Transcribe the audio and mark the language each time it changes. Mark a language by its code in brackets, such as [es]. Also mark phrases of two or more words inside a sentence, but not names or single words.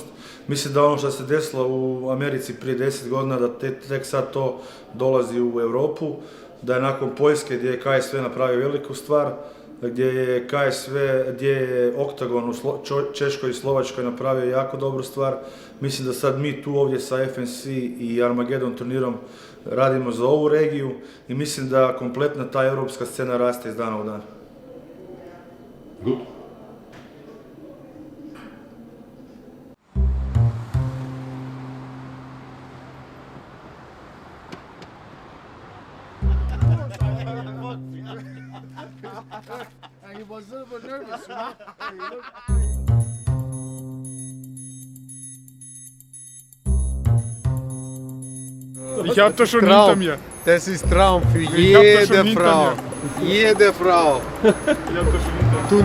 [hr] Mislim da ono što se desilo u Americi prije 10 godina, da tek sad to dolazi u Europu, da je nakon Poljske gdje je KSV napravio veliku stvar, gdje je KSV, gdje je Oktagon u Češkoj i Slovačkoj napravio jako dobru stvar. Mislim da sad mi tu ovdje sa FNC i Armageddon turnirom radimo za ovu regiju i mislim da kompletna ta europska scena raste iz dana u dan. [de] Gut. [en] He was a little bit nervous, you know? [de] Ich hab das schon hinter mir. Das ist Traum für hab das schon jede hinter Frau. Jede Frau. Ich hab das schon hinter mir.